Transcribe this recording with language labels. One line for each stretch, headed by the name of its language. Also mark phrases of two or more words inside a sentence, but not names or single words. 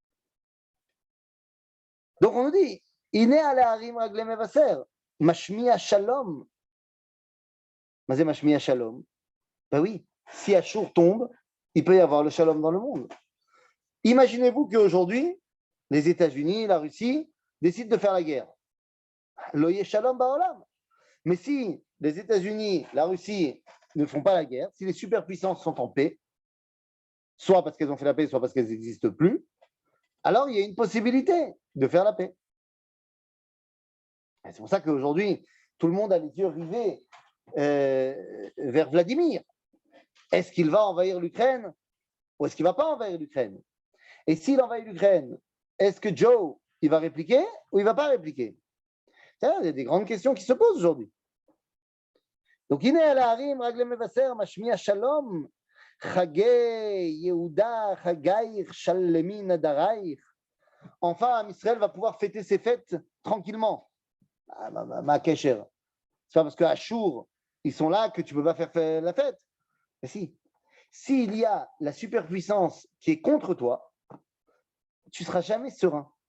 French: Donc on nous dit,
Hebrew: הנה על ההרים רגלי מבשר, משמיע שלום. מה זה משמיע שלום.
French: Ben oui, si Ashur tombe, il peut y avoir le shalom dans le monde. Imaginez-vous qu'aujourd'hui, les États-Unis, la Russie décident de faire la guerre.
Hebrew: לא יהיה שלום בעולם.
French: Mais si les États-Unis, la Russie ne font pas la guerre, si les superpuissances sont en paix, soit parce qu'elles ont fait la paix, soit parce qu'elles n'existent plus, alors il y a une possibilité de faire la paix. Et c'est pour ça qu'aujourd'hui, tout le monde a les yeux rivés vers Vladimir. Est-ce qu'il va envahir l'Ukraine? ou est-ce qu'il ne va pas envahir l'Ukraine? Et s'il envahit l'Ukraine, est-ce que Joe, il va répliquer ou il ne va pas répliquer? Il y a des grandes questions qui se posent aujourd'hui. Donc,
Hebrew: הנה על ההרים רגלי מבשר, משמיע שלום, חגי יהודה, חגייך, שלמי נדרייך.
French: Enfin, Israël va pouvoir fêter ses fêtes tranquillement.
Hebrew: מה הקשר.
French: C'est pas parce que Achour, ils sont là que tu peux pas faire la fête. Mais si. S'il y a la superpuissance qui est contre toi, tu seras jamais serein.